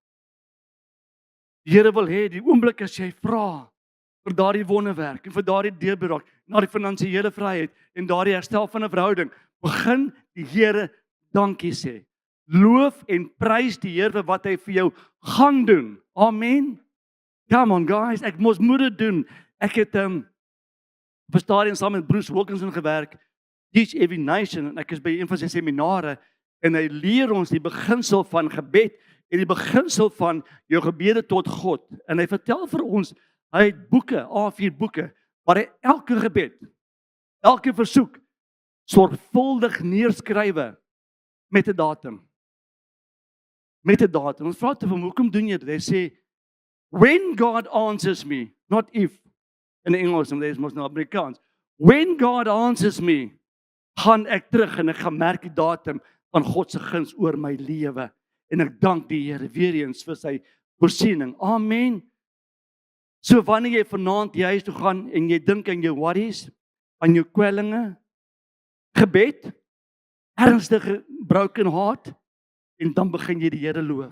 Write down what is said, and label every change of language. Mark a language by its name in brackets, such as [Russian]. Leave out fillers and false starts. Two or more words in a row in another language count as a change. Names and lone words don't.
[Afrikaans] Die Here wil hê die oomblik as jy vra vir daardie wonderwerk en vir daardie deurbraak, na die finansiële vryheid en daardie herstel van 'n verhouding, begin die Here dankie sê. Loof en prys die Here vir wat hy vir jou gaan doen. [English] Amen. Come on guys, [Afrikaans] ek moet dit doen. Ek het op 'n stadium saam met Bruce Wilkinson gewerk, Teach Every Nation, en ek is by een van sy seminare en hy leer ons die beginsel van gebed en die beginsel van jou gebede tot God. En hy vertel vir ons, hy het boeke, A4 boeke, waar hy elke gebed, elke versoek sorgvuldig neerskrywe met 'n datum. Met 'n datum. Ons vra te hom, hoekom doen jy dit? Hy sê, [English] when God answers me, not if, [Afrikaans] in Engels, en dit is mos nou Amerikaans. [English] When God answers me, [Afrikaans] gaan ek terug en ek gaan merk die datum van God se guns oor my lewe. En ek dank die Here weer eens vir sy voorsiening. Amen. So wanneer jy vanaand die huis toe gaan en jy dink aan jou worries, aan jou kwellinge, gebed, ernstige [English] broken heart, [Afrikaans] en dan begin jy die Here loof.